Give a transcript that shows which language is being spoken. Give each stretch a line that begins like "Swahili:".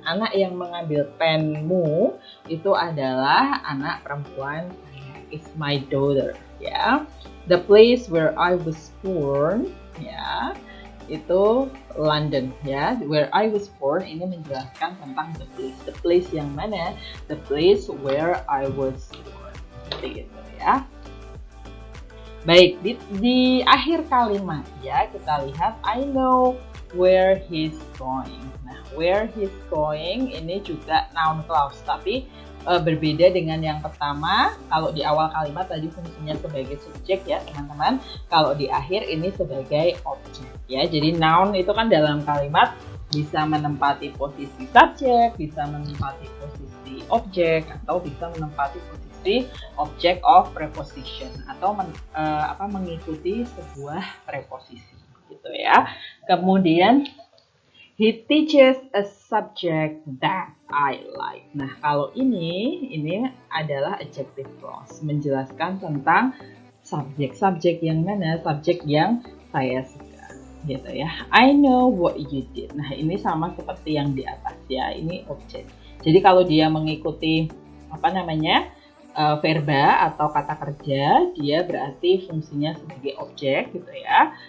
Indonesian: Anak yang mengambil penmu itu adalah anak perempuan saya.
English: It's my daughter ya. The place where I was born ya,
Indonesian: itu London ya.
English: Where I was born
Indonesian: ini menjelaskan tentang
English: the place. The place
Indonesian: yang mana?
English: The place where I was born.
Indonesian: Seperti itu ya. Baik, di akhir kalimat ya kita lihat
English: I know where he's going.
Indonesian: Nah,
English: where he's going
Indonesian: ini juga noun clause, tapi berbeda dengan yang pertama. Kalau di awal kalimat tadi fungsinya sebagai subjek ya teman-teman. Kalau di akhir ini sebagai objek ya. Jadi noun itu kan dalam kalimat bisa menempati posisi subjek, bisa menempati posisi objek, atau bisa menempati posisi object of preposition atau mengikuti sebuah preposisi gitu ya.
English: Kemudian he teaches a subject that I like.
Indonesian: Nah, kalau ini adalah adjective clause menjelaskan tentang subjek yang mana? Subjek yang saya suka gitu ya.
English: I know what you did.
Indonesian: Nah, ini sama seperti yang di atas ya. Ini objek. Jadi kalau dia mengikuti verba atau kata kerja, dia berarti fungsinya sebagai objek gitu ya.